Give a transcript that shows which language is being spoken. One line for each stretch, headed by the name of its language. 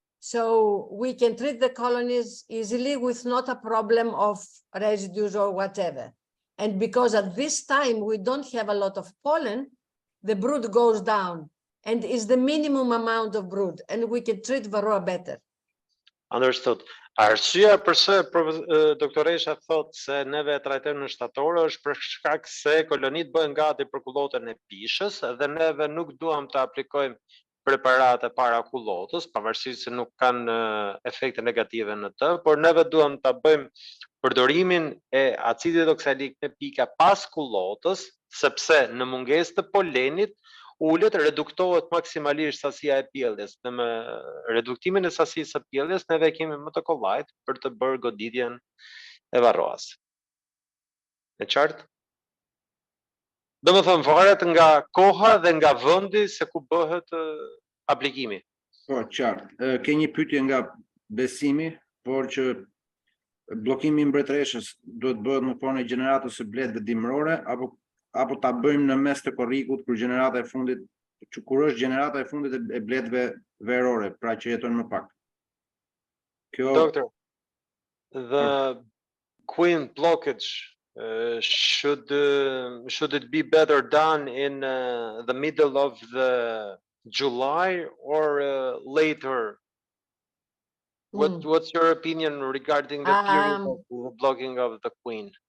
English: So we can treat the colonies easily with not a problem of residues or whatever. And because at this time we don't have a lot of pollen, the brood goes down and is the minimum amount of brood, and we can treat Varroa better. Understood.
Albanian: Arsyeja pse doktoresha thot se neve e trajtojmë në shtator është për shkak se kolonitë bëhen gati për kullotën e pishës dhe neve nuk duam të aplikojmë preparate para kullotës, pavarësisht se nuk kanë efekte negative në të, por neve duam ta bëjmë përdorimin e acidit oksalik në pika pas kullotës, sepse në mungesë të polenit ulet, reduktohet maksimalisht sasia e pjelljes. Dhe me reduktimin e sasisë së pjelljes, neve kemi Metabolite për të bërë goditjen e varroas. E qartë? Do më thëmë, varet nga koha dhe nga vendi se ku bëhet aplikimi. Po, qartë. Ke një pyetje nga Besimi, por që bllokimi i mbretëreshës duhet bëhet në formë e gjeneratës së bletëve dimrore apo ta bëjmë në mes të korrikut kur gjenerata e fundit, kur është gjenerata e fundit e bletëve verore, pra që jetojnë më pak.
English: Doctor, the queen blockage should it be better done in the middle of the July or later? What's your opinion regarding the period of the blocking of the queen?